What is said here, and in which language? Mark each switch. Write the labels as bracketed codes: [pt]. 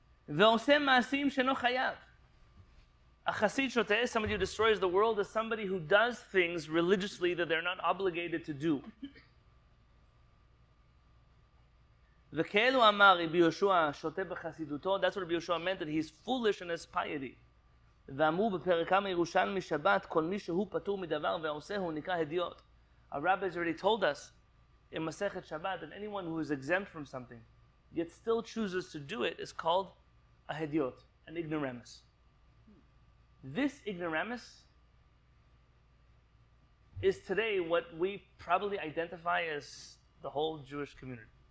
[he] Ve'oseh ma'asim sheno chayav. [en] A chasid shoteh, somebody who destroys the world, is somebody who does things religiously that they're not obligated to do. [he] V'ke'elu amar Rabbi Yoshua shoteh b'chasiduto. [en] That's what Rabbi Yoshua meant, that he's foolish in his piety. [he] ואמרו בפרקם הירושלמי שבת כל מי שהוא פטור מדבר ועושהו נקרא הדיוט. [en] Our rabbis already told us in Masechet Shabbat that anyone who is exempt from something, yet still chooses to do it, is called a hediot, an ignoramus. This ignoramus is today what we probably identify as the whole Jewish community.